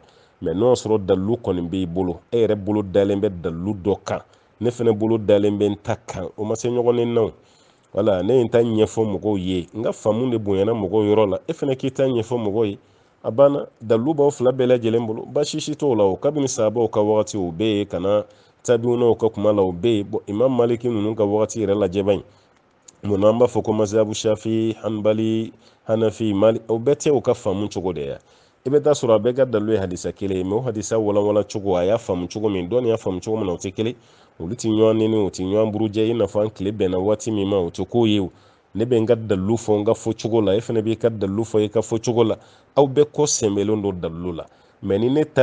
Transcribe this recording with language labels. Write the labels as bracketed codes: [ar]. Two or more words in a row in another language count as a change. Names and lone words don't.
[bm] mais n'o sɔrɔ dalu kɔni b'i bolo e yɛrɛ bolo dalen bɛ dalu dɔ kan ne fana bolo dalen bɛ n ta kan o ma se ɲɔgɔn ni naw wala ne ye n ta ɲɛfɔ mɔgɔw ye n ka faamu de bonyana mɔgɔw yɔrɔ la e fana k'i ta ɲɛfɔ mɔgɔw ye a banna dalu b'aw fila bɛɛ lajɛlen bolo baasi si t'o la o kabini sahabaw ka wagati o bɛ yen ka na tabiunaw ka kuma la o bɛ yen imam maliki ninnu ka wagati yɛrɛ lajɛ ban mun an b'a fɔ ko mazhabu shafi hanbali hanafi mali o bɛɛ tɛ o ka faamu cogo de ya i bɛ taa sɔrɔ a bɛɛ ka dalu ye hadisa kelen ye mais o hadisa walawala cogo a y'a faamu cogo min dɔnni y'a faamu cogo min na o tɛ kelen olu tɛ ɲɔgɔn nɛni o tɛ ɲɔgɔn burujɛ i n'a fɔ an tile bɛnna waati min ma o tɛ k'o ye o ne bɛ n ka dalu fɔ n ka fɔcogo la e fana b'i ka dalu fɔ i ka fɔcogo la aw bɛɛ kɔ sɛnbɛlen don dalu la mais ni ne ta